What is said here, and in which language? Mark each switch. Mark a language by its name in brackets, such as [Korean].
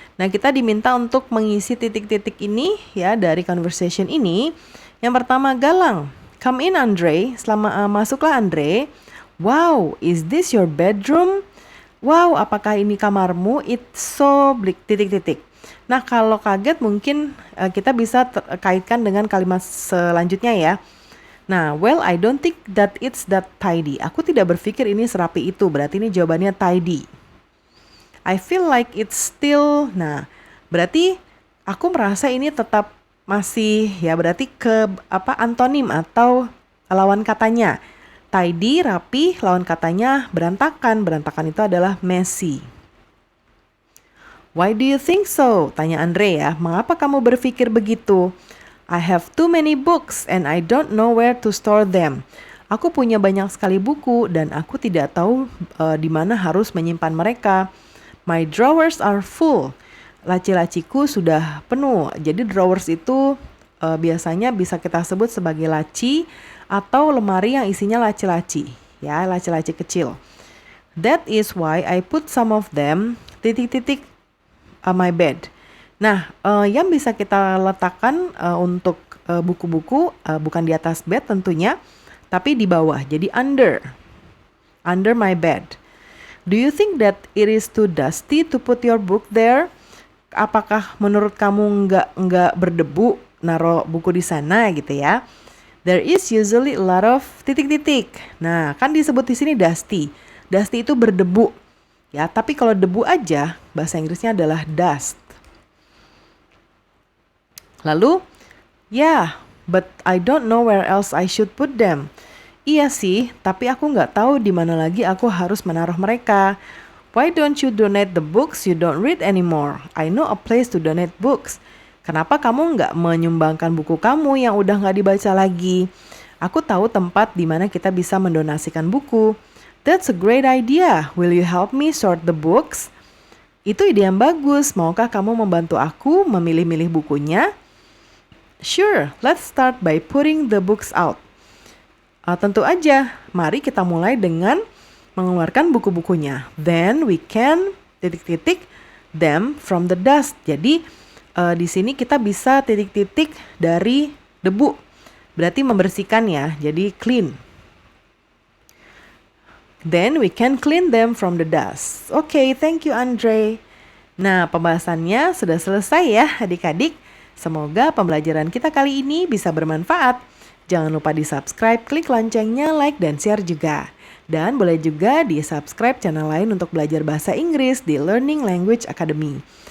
[Indonesian] Nah, kita diminta untuk mengisi titik-titik ini ya dari conversation ini. Yang pertama, Galang. [English] Come in, Andre. [Indonesian] Masuklah, Andre. [English] Wow, is this your bedroom? [Indonesian] Wow, apakah ini kamarmu? [English] It's so bleak, [Indonesian] titik-titik. Nah, kalau kaget mungkin kita bisa kaitkan dengan kalimat selanjutnya ya. [English] Nah, well, I don't think that it's that tidy. [Indonesian] Aku tidak berpikir ini serapi itu. Berarti ini jawabannya tidy. [English] I feel like it's still. [Indonesian] Nah, berarti aku merasa ini tetap masih ya, berarti ke antonim atau lawan katanya. Tidy, rapi, lawan katanya berantakan. Berantakan itu adalah messy. [English] Why do you think so? [Indonesian] Tanya Andre ya. Mengapa kamu berpikir begitu? [English] I have too many books and I don't know where to store them. [Indonesian] Aku punya banyak sekali buku dan aku tidak tahu di mana harus menyimpan mereka. [English] My drawers are full. [Indonesian] Laci-laciku sudah penuh. Jadi drawers itu biasanya bisa kita sebut sebagai laci atau lemari yang isinya laci-laci. Ya, laci-laci kecil. [English] That is why I put some of them titik-titik my bed. [Indonesian] Nah, yang bisa kita letakkan untuk buku-buku bukan di atas bed tentunya, tapi di bawah. [English] Jadi under my bed. Do you think that it is too dusty to put your book there? [Indonesian] Apakah menurut kamu nggak berdebu naruh buku di sana gitu ya? [English] There is usually a lot of titik-titik. [Indonesian] Nah, kan disebut di sini [English] dusty. [Indonesian] Dusty itu berdebu. Ya, tapi kalau debu aja bahasa Inggrisnya adalah dust. [English] Lalu, but I don't know where else I should put them. [Indonesian] Iya sih, tapi aku nggak tahu di mana lagi aku harus menaruh mereka. [English] Why don't you donate the books you don't read anymore? I know a place to donate books. [Indonesian] Kenapa kamu nggak menyumbangkan buku kamu yang udah nggak dibaca lagi? Aku tahu tempat di mana kita bisa mendonasikan buku. [English] That's a great idea. Will you help me sort the books? [Indonesian] Itu ide yang bagus. Maukah kamu membantu aku memilih-milih bukunya? [English] Sure, let's start by putting the books out. [Indonesian] Tentu aja, mari kita mulai dengan mengeluarkan buku-bukunya. [English] Then we can titik-titik them from the dust. [Indonesian] Jadi di sini kita bisa titik-titik dari debu. Berarti membersihkan ya, jadi clean. [English] Then we can clean them from the dust. Okay, thank you Andre. [Indonesian] Nah, pembahasannya sudah selesai ya adik-adik. Semoga pembelajaran kita kali ini bisa bermanfaat. Jangan lupa di-subscribe, klik loncengnya, like, dan share juga. Dan boleh juga di-subscribe channel lain untuk belajar bahasa Inggris di Learning Language Academy.